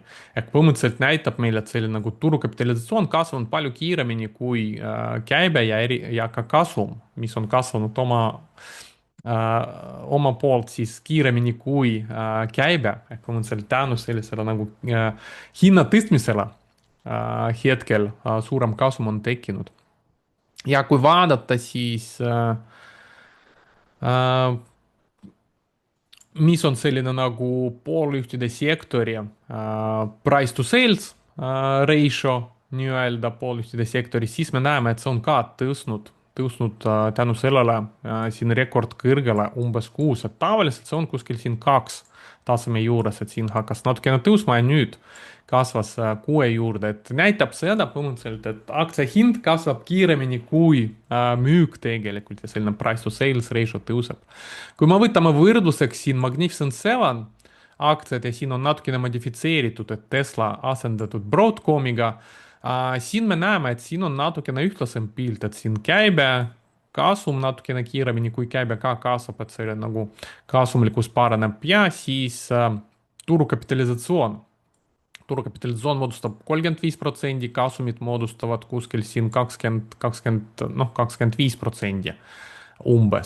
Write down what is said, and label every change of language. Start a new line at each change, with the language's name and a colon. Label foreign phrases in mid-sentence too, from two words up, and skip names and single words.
Estonian: ehk põhimõtteliselt näitab meile, et selline nagu turukapitalisatsioon kasvanud palju kiiremini kui käibe ja ka kasum, mis on kasvanud oma poolt siis kiiremini kui käibe, ehk põhimõtteliselt tänu sellisele nagu hinna tõstmisele hetkel suurem kasum on tekkinud. ja kui vaadata, siis mis on selline nagu pooljuhtide sektori
English: price to sales ratio
Estonian: nii-öelda pooljuhtide sektoris, siis me näeme, et see on ka tõusnud tänu sellele siin rekordkõrgele umbes 6, et tavaliselt see on kuskil siin 2 taseme juures, et siin hakkas natukene tõusma ja nüüd kasvas 6 juurde, et näitab seda põhimõtteliselt, et aktsia hind kasvab kiiremini kui müük tegelikult ja selline
English: price to sales ratio
Estonian: tõuseb. kui me võtame võrdluseks siin Magnificent Seven aktsiad ja siin on natukene modifitseeritud, et Tesla asendatud Broadcomiga, siin me näeme, et siin on natukene ühtlasem pilt, et siin käibe kasum natukene kiiremini kui käibe ka kasvab, et selle nagu kasumlikkus paraneb ja siis turukapitalisatsioon turukapitalisatsioon moodustab 35%, kasumid moodustavad kuskil siin 25% umbes.